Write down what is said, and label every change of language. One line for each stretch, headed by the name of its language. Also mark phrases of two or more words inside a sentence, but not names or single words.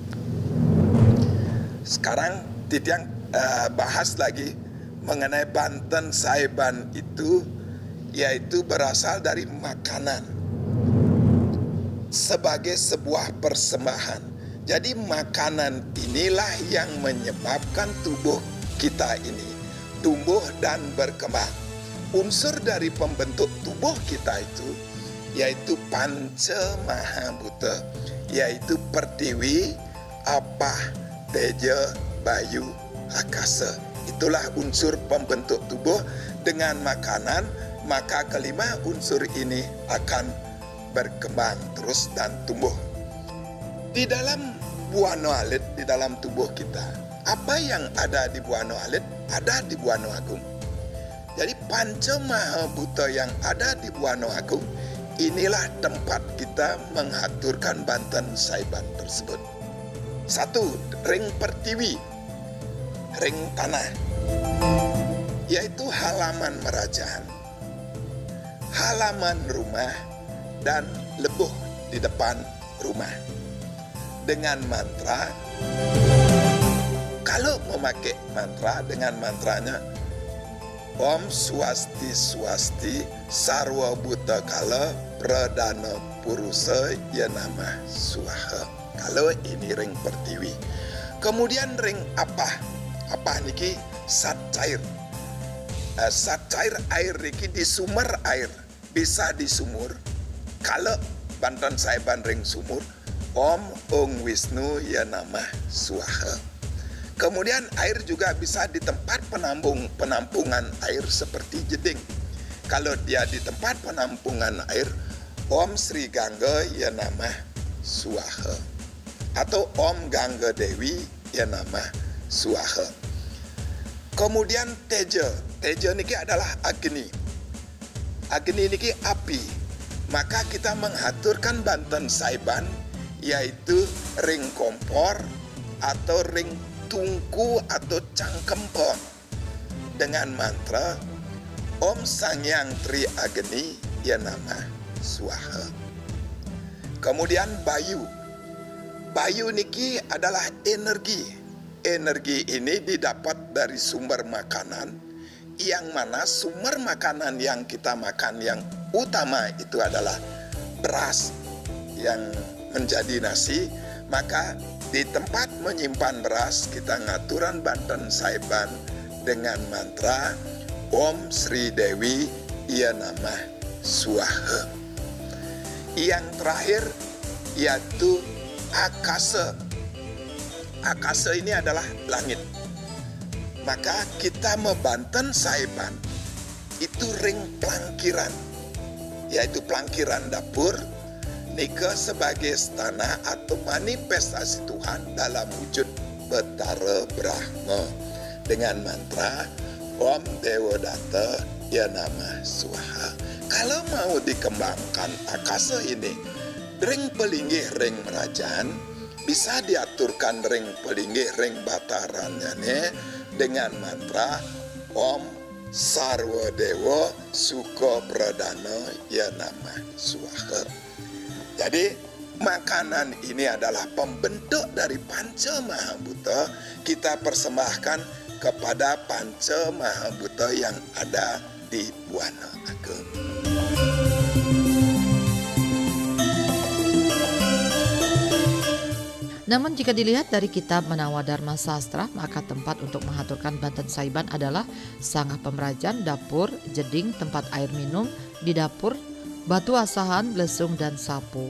Indonesian: Sekarang Titiang bahas lagi mengenai Banten Saiban itu, yaitu berasal dari makanan sebagai sebuah persembahan. Jadi makanan inilah yang menyebabkan tubuh kita ini tumbuh dan berkembang. Unsur dari pembentuk tubuh kita itu yaitu Panca Mahabhuta, yaitu pertiwi, apah, teja, bayu, akasa. Itulah unsur pembentuk tubuh. Dengan makanan, maka kelima unsur ini akan berkembang terus dan tumbuh. Di dalam buana alit di dalam tubuh kita. Apa yang ada di buana alit ada di buana agung. Jadi panca maha buta yang ada di buana agung, inilah tempat kita menghaturkan banten saiban tersebut. 1.
Balinese: Ring pertiwi, ring tanah,
Indonesian: yaitu halaman kerajaan, halaman rumah, dan lebuh di depan rumah. Dengan mantra, kalau memakai mantra, dengan mantranya
Sanskrit: Om Swasti Swasti Sarwa Buta Kala Pradana Purusa Yanama Swaha.
Indonesian: Kalau ini
Balinese: ring pertiwi.
Indonesian: Kemudian ring apa?
Balinese: Apa niki?
Indonesian: Sat cair. Sat cair air niki di sumber air. Bisa di sumur. Kalau banten saiban
Balinese: ring sumur,
Sanskrit: Om Ong Wisnu Yanama Swaha.
Indonesian: Kemudian air juga bisa di tempat penampungan air seperti jeding. Kalau dia di tempat penampungan air,
Sanskrit: Om Sri Gangga Yanama Swaha. Atau Om Gangga Dewi Yanama Swaha.
Indonesian: Kemudian teja. Teja niki adalah Agni. Agni niki api. Maka kita menghaturkan banten saiban, yaitu
Balinese: ring kompor
Indonesian: atau
Balinese: ring tungku
Indonesian: atau cangkempon, dengan mantra
Sanskrit: Om Sangyang Tri Agni Yanama Swaha.
Indonesian: Kemudian bayu. Bayu niki adalah energi. Energi ini didapat dari sumber makanan, yang mana sumber makanan yang kita makan yang utama itu adalah beras yang menjadi nasi. Maka di tempat menyimpan beras kita ngaturan banten saiban dengan mantra
Sanskrit: Om Sri Dewi Yanama Swaha.
Indonesian: Yang terakhir yaitu akasa. Akasa ini adalah langit. Maka kita membanten saiban itu
Balinese: ring pelangkiran,
Indonesian: yaitu pelangkiran dapur, nika sebagai stana atau manifestasi Tuhan dalam wujud Betara Brahma, dengan mantra
Sanskrit: Om Dewa Data Yanama Swaha.
Indonesian: Kalau mau dikembangkan akasa ini,
Balinese: ring pelinggih ring merajaan,
Indonesian: bisa diaturkan
Balinese: ring pelinggih ring batarannya
Indonesian: dengan mantra
Sanskrit: Om Sarwa Dewa Suko Pradana Yanama Swaha.
Indonesian: Jadi makanan ini adalah pembentuk dari Panca Mahabhuta. Kita persembahkan kepada Panca Mahabhuta yang ada di Buana Agung. Namun jika dilihat dari kitab Manawa Dharma Sastra, maka tempat untuk menghaturkan banten saiban adalah sangah pemerajan, dapur, jeding, tempat air minum, di dapur, batu asahan, lesung, dan sapu.